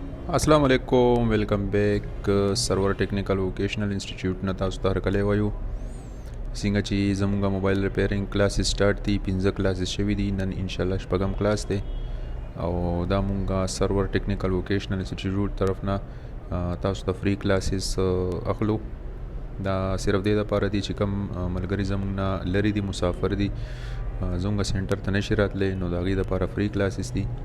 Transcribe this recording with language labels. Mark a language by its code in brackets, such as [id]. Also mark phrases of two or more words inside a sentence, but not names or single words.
[ar] السلام علیکم [en] welcome back [ps] सर्वर टेक्निकल वोकेशनल इंस्टीट्यूट न तاسو ته هرکلی وایو څنګه چې زموږ [en] mobile repairing class start [ps] دي 15 کلاسز شوي دي نن ان شاء الله شپږم کلاس دی او دا مونږه سرور ټیکنیکل ووکیشنل انسټیټیوټ طرف نه تاسو ته [en] free classes [ps] اخلو دا صرف دې لپاره دي چې کوم ملګری زموږ نه لري دي مسافر دي زموږ سنټر ته نشي راتلی نو د هغوی لپاره [en] free classes [ps] دي